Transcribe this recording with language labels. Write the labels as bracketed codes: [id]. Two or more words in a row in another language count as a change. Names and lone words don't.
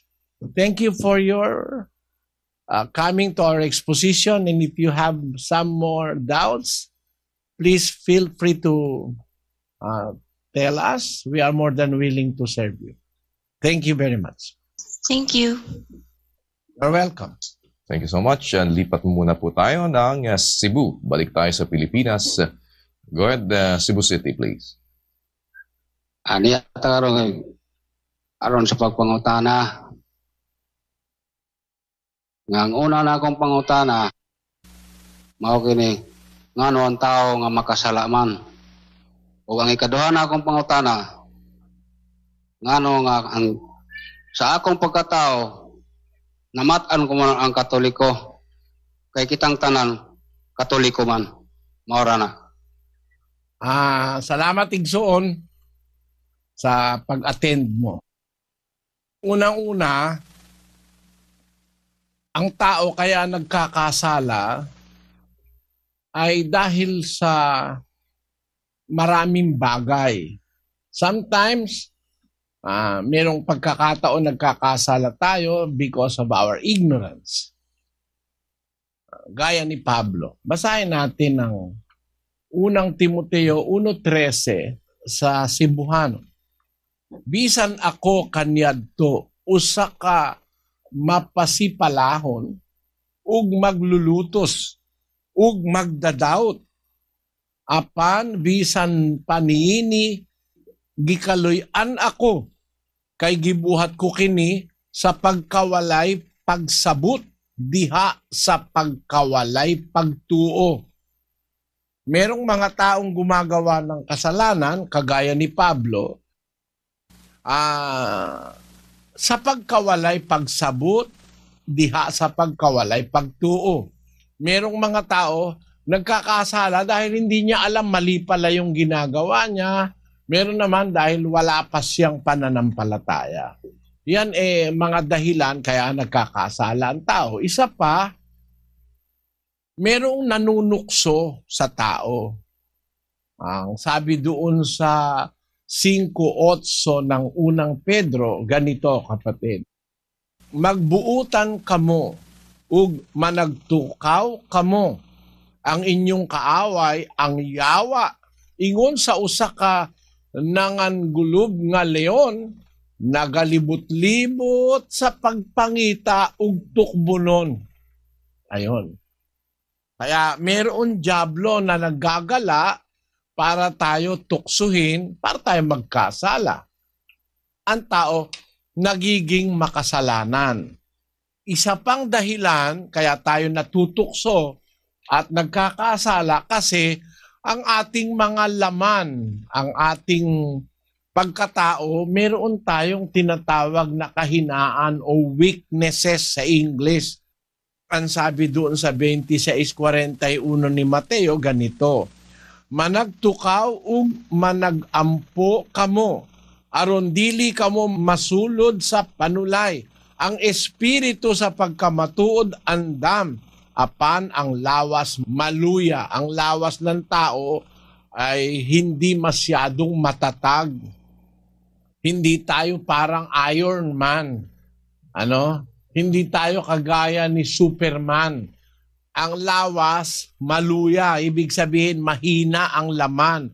[en] Thank you for your coming to our exposition, and if you have some more doubts, please feel free to tell us. We are more than willing to serve you. Thank you very much. Thank you. You're welcome. Thank you so much. [tl] Lipat muna po tayo ng Cebu. Balik tayo sa Pilipinas. Go ahead, Cebu City, please. [ceb] Ani aron sa pagpangutana. Nga ang una na akong pangutana, mao kini ngano ang tao nga makasalaman. O ang ikaduha na akong pangutana, ngano nga ang sa akong pagkatao namatan ko man ang Katoliko, kay kitang tanan Katoliko man. Maura na. Salamat Igsoon sa pag-attend mo. [tl] Unang-una, ang tao kaya nagkakasala ay dahil sa maraming bagay. Sometimes, merong pagkakataon nagkakasala tayo [en] because of our ignorance. [tl] Gaya ni Pablo. Basahin natin ang unang Timoteo 1:13 sa Cebuano. [ceb] Bisan ako kaniadto, usa ka mapasipalahon, ug maglulutos, ug magdadaot. Apan bisan paniini, gikaloy-an ako, kay gibuhat ko kini sa pagkawalay pagsabot, diha sa pagkawalay pagtuo. [tl] Merong mga taong gumagawa ng kasalanan, kagaya ni Pablo, [ceb] sa pagkawalay pagsabot, diha sa pagkawalay pagtuo. [tl] Merong mga tao nagkakasala dahil hindi niya alam, mali pala yung ginagawa niya. Meron naman dahil wala pa siyang pananampalataya. Yan mga dahilan kaya nagkakasala ang tao. Isa pa, merong nanunukso sa tao. Ang sabi doon sa 5:8 ng unang Pedro, ganito kapatid. [ceb] Magbuutan kamo, ug managtukaw kamo, ang inyong kaaway, ang yawa. Ingon sa usa ka nangangulob nga leon, nagalibot-libot sa pagpangita ug tukbunon. [tl] Ayon. Kaya meron diablo na naggagala para tayo tuksuhin, para tayo magkasala. Ang tao nagiging makasalanan. Isa pang dahilan kaya tayo natutukso at nagkakasala kasi ang ating mga laman, ang ating pagkatao, meron tayong tinatawag na kahinaan o weaknesses sa English. Ang sabi doon sa 26:41 ni Mateo, ganito, [ceb] managtukaw ug managampo kamo, aron dili kamo masulod sa panulay. Ang espiritu sa pagkamatuod andam, apan ang lawas maluya. [tl] Ang lawas ng tao ay hindi masyadong matatag. Hindi tayo parang Iron Man. Hindi tayo kagaya ni Superman. [ceb] Ang lawas, maluya. [tl] Ibig sabihin, mahina ang laman.